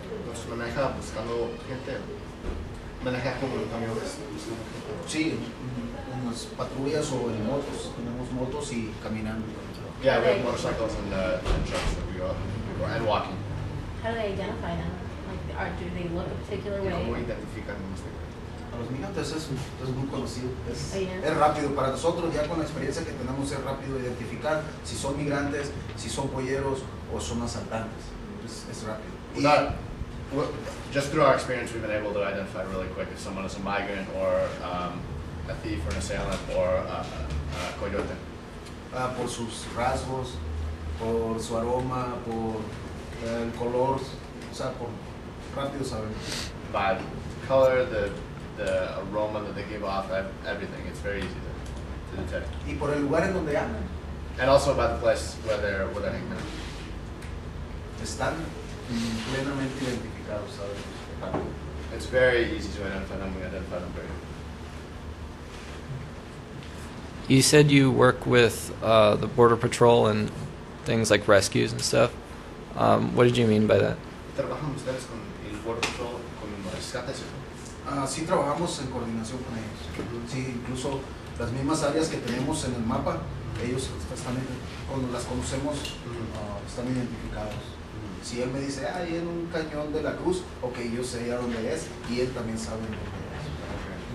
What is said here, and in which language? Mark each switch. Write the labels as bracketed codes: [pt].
[es] Nos maneja buscando gente. Maneja como en camiones. Sí, en las patrullas o en motos. Tenemos motos y caminando. [en] Yeah, we have motorcycles and trucks that we go and walking. How do they identify them? Like, do they look a particular [es] ¿Cómo [en] way? [es] identifican los migrantes? A los migrantes es muy conocido, [en] Yeah. [es] es rápido. Para nosotros, ya con la experiencia que tenemos, es rápido identificar si son migrantes, si son polleros o son asaltantes. Es rápido. [en] Just through our experience, we've been able to identify really quick if someone is a migrant or a thief or an assailant or a coyote. [es] Por sus rasgos, por su aroma, por el color, o sea, por rápido saber. [en] By the color, the aroma that they give off, everything. It's very easy to detect. [es] Y por el lugar en donde andan, [en] And also by the place where they're hanging out. [es] están plenamente identificados, ¿sabes? [en] It's very easy to identify them. We identify them very. You said you work with the Border Patrol and things like rescues and stuff. What did you mean by that? [es] ¿Trabajan ustedes con el Border Patrol, con los rescates? Sí trabajamos en coordinación con ellos. Sí, incluso las mismas áreas que tenemos en el mapa, ellos están, cuando las conocemos, están identificados. Si él me dice, ahí en un cañón de la Cruz, ok, yo sé ya dónde es, y él también sabe dónde es.